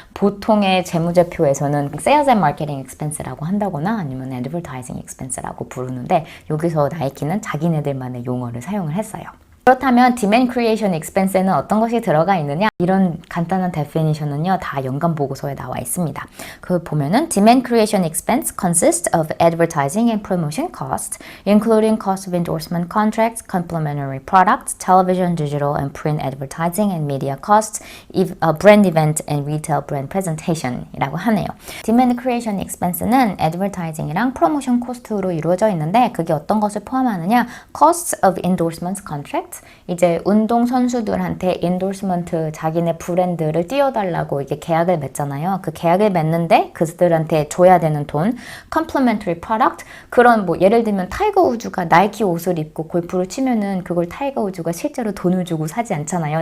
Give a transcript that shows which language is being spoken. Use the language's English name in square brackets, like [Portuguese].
[Korean] 보통의 재무제표에서는 sales and marketing expense라고 한다거나 아니면 advertising expense라고 부르는데 여기서 나이키는 자기네들만의 용어를 사용을 했어요. 그렇다면 demand creation expense에는 어떤 것이 들어가 있느냐? 이런 간단한 definition은요 다 연간 보고서에 나와 있습니다. 그 보면은 [English] demand creation expense consists of advertising and promotion costs, including cost of endorsement contracts, complementary products, television, digital and print advertising and media costs, brand event and retail brand presentation [Korean] 이라고 하네요. demand creation expense는 advertising이랑 promotion cost로 이루어져 있는데 그게 어떤 것을 포함하느냐? [English] costs of endorsement contracts [Korean] 이제 운동 선수들한테 인도스먼트 자기네 브랜드를 띄워달라고 이게 계약을 맺잖아요. 그 계약을 맺는데 그들한테 줘야 되는 돈, complementary product 그런 뭐 예를 들면 타이거 우즈가 나이키 옷을 입고 골프를 치면은 그걸 타이거 우즈가 실제로 돈을 주고 사지 않잖아요.